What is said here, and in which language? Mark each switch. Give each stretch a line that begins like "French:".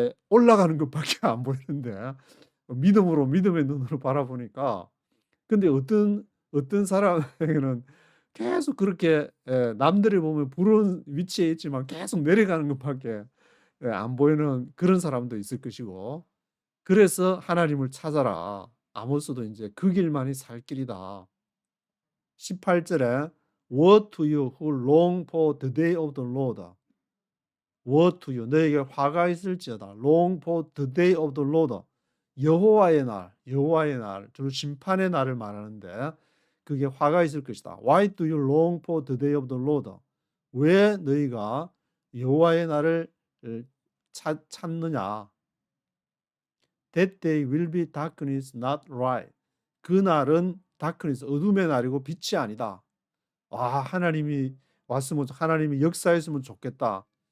Korean: 올라가는 것밖에 안 보이는데 믿음의 눈으로 바라보니까 근데 어떤 사람에게는 계속 그렇게 남들이 보면 부러운 위치에 있지만 계속 내려가는 것밖에 안 보이는 그런 사람도 있을 것이고 그래서 하나님을 찾아라. 아모스도 이제 그 길만이 살 길이다. 18절에
English: Woe to you who long for the day of the Lord. Woe to you.
Korean: 너에게 화가 있을지어다.
English: Long for the day of the Lord.
Korean: 여호와의 날, 주로 심판의 날을 말하는데 그게 화가 있을 것이다.
English: Why do you long for the day of the Lord?
Korean: 왜 너희가 여호와의 날을 찾느냐?
English: That day will be darkness, not light.
Korean: 그 날은 darkness, 어둠의 날이고 빛이 아니다. 하나님이 왔으면 하나님이 역사했으면 좋겠다.